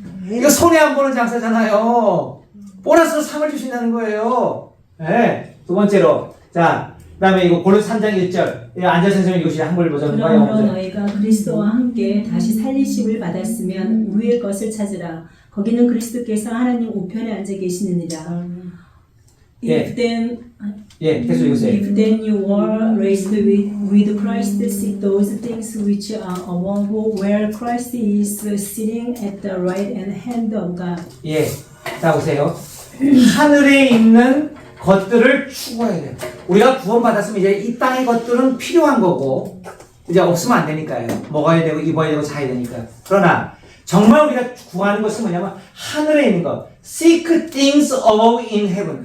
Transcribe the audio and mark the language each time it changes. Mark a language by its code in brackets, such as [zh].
[ko] 이거 손해 안 보는 장사잖아요. 보너스로 상을 주신다는 거예요. 네. 두 번째로 자 그다음에 이거 골로새 3장 1절 안재 선생님 이것이 한글 버전과 영어 그러므로 버전. 너희가 그리스도와 함께 다시 살리심을 받았으면 위의 것을 찾으라. 거기는 그리스도께서 하나님 우편에 앉아 계시느니라. 예. 계속 읽으세요. [en] If then you were raised with Christ, seek those things which are above, where Christ is sitting at the right hand of God. [ko] 예. 자 보세요. 하늘에 있는 것들을 추구해야 돼요. 우리가 구원받았으면 이제 이 땅의 것들은 필요한 거고 이제 없으면 안 되니까요. 먹어야 되고 입어야 되고 자야 되니까. 그러나 정말 우리가 구하는 것은 뭐냐면 하늘에 있는 것. [en] Seek things above in heaven.